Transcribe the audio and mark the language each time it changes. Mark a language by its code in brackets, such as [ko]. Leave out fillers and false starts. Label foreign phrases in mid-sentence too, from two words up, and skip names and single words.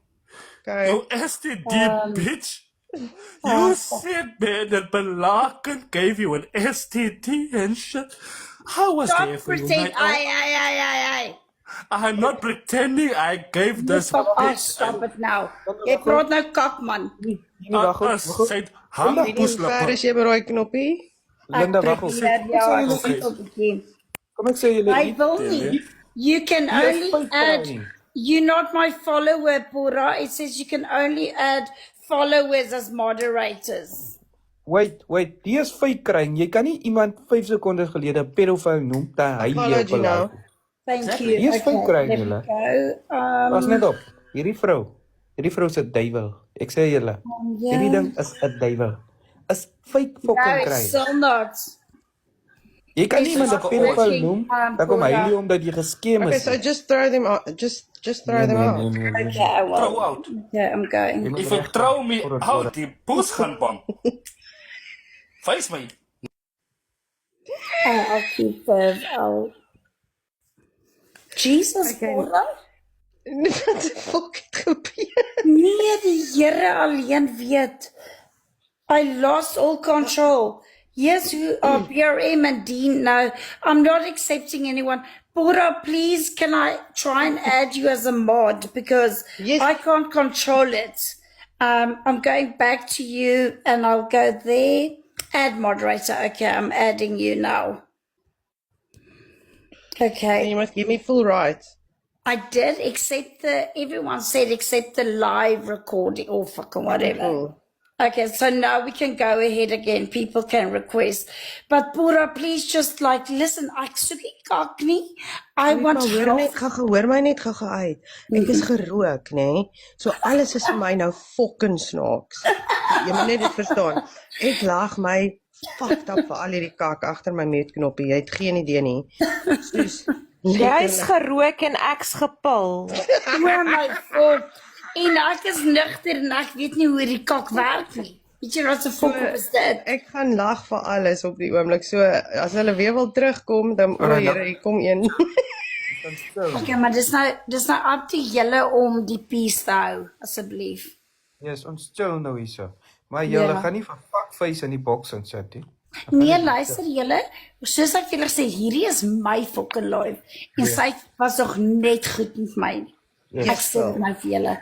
[en] Go. You STD, bitch. You said, man, that Balakan gave you an STD and shit. I was Stop there for you, pretend. Night Owl. Aye. I'm not pretending I gave this Fuck off, bitch stop it now. [af] Jy praat nou kak, man. Wag op. sy Dini, hoe ver hangpoeslipper. is jy by daai knoppie? Linda, wag op. Ja, ek Okay. sien op die game. Kom ek sê julle I wil nie. [en] You can only fake add. crying. You're not my follower, Pura. It says you can only add followers as moderators. Wait, [af] die is [en] fake crying. [af] Jy kan nie iemand 5 sekondes gelede pedofiel noem te hy [en] Apology [af] jou [en] now. [af] belaglik. [en] Thank Exactly. you. Yes, fake crying, there we [af] julle. [en] go. [af] Pas net op. Hierdie vrou se duiwel. Ek sê julle, ja. hierdie ding is 'n duiwel. [en] Is fake No, fucking it's crying. still not. [af] Jy kan nie iemand 'n pedofiel noem, dan kom hy Pura. nie omdat jy geskeem [en] Okay, [af] is. [en] so just throw them out. Just throw them out. Okay, I will. Throw out. Yeah, I'm going. If you throw me out, [af] die poes gaan bang. [en] Face my. I'll keep I'll... Jesus, Pura. [af] Wat die fuck het gebeur? Nee, die Here alleen weet. [en] I lost all control. Yes, who are PRM and Dean now. I'm not accepting anyone. Pura, please, can I try and add you as a mod? Because Yes. I can't control it. I'm going back to you and I'll go there. Add moderator. Okay, I'm adding you now. And Okay. you must give me full rights. I did, except everyone said except the live recording or fucking whatever. Cool. Okay, so now we can go ahead again. People can request. But Pura, please just like, listen, [af] ek soek nie kak nie. [en] I want [af] Maar hoor my net gaga uit. Ek is gerook, nê? So alles is vir my nou fucking snaaks. Jy moet net dit verstaan. Ek lag my [en] fucked up [af] vir al hierdie kak agter my mute knoppie. Jy het geen idee nie. Soos Jy's gerook en ek's gepil. [en] Oh my God. [af] En ek is nugter en ek weet nie hoe die kak werk nie. Weet jy wat se fok is dit? ek gaan lag vir alles op die oomblik. So as hulle weer wil terugkom, dan o Here, hier kom een. Okay, maar dis nou [en] up to [af] julle om die peace te hou, asseblief. Yes, ons chill nou hierso. Maar julle Ja. gaan nie vir fuckface in die boks insit nie. Nee, luister julle, soos ek julle sê, hierdie is my [en] fucking life. [af] En sy was nog net goed met my. Ek sê dit nou vir julle.